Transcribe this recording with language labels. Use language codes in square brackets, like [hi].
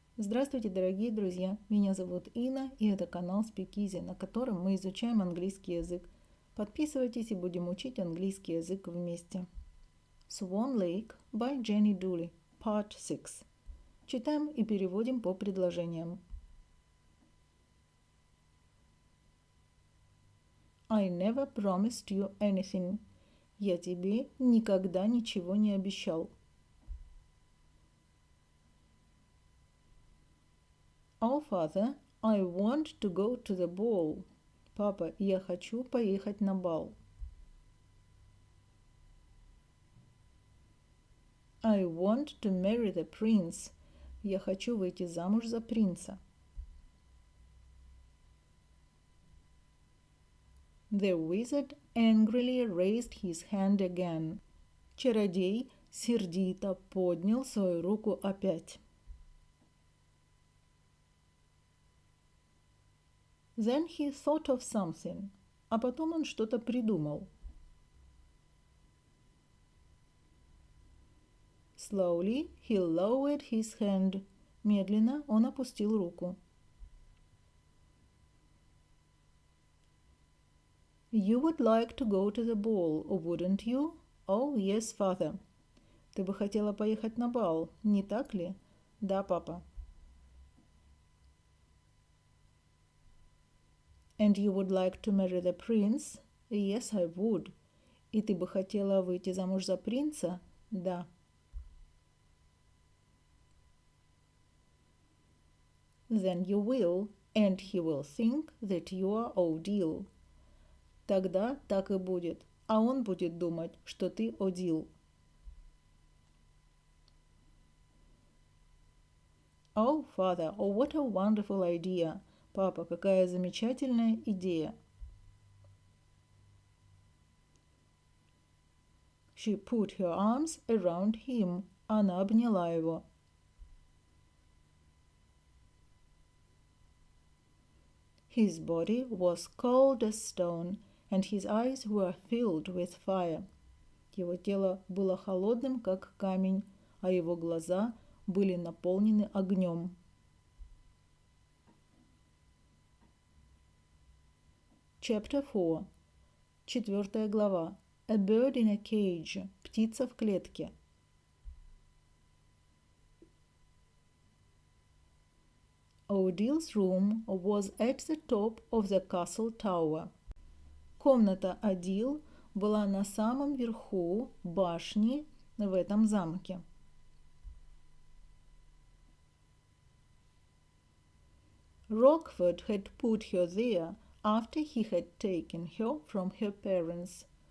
[ru] Здравствуйте, дорогие друзья! Меня зовут Инна, и это канал Speak Easy, на котором мы изучаем английский язык. Подписывайтесь и будем учить английский язык вместе. [en] Swan Lake by Jenny Dooley, Part 6. [ru] Читаем и переводим по предложениям. [en] I never promised you anything. [ru] Я тебе никогда ничего не обещал. [en] Oh, father, I want to go to the ball. [ru] Папа, я хочу поехать на бал. [en] I want to marry the prince. [ru] Я хочу выйти замуж за принца. [en] The wizard angrily raised his hand again. [ru] Чародей сердито поднял свою руку опять. [en] Then he thought of something. [ru] А потом он что-то придумал. [en] Slowly he lowered his hand. [ru] Медленно он опустил руку. [en] You would like to go to the ball, wouldn't you? Oh, yes, father. [ru] Ты бы хотела поехать на бал, не так ли? Да, папа. [en] And you would like to marry the prince? Yes, I would. [ru] И ты бы хотела выйти замуж за принца? Да. [en] Then you will, and he will think that you are Odile. [ru] Тогда так и будет, а он будет думать, что ты Odile. [en] Oh, father, oh, what a wonderful idea. [ru] Папа, какая замечательная идея. [en] She put her arms around him. [ru] Она обняла его. [en] His body was cold as stone, and his eyes were filled with fire. [ru] Его тело было холодным, как камень, а его глаза были наполнены огнем. [en] Chapter 4. [ru] 4 глава. [en] A bird in a cage. [ru] Птица в клетке. [en] Odile's room was at the top of the castle tower. [ru] Комната Odile была на самом верху башни в этом замке. [en] Rockford had put her there after he had taken her from her parents.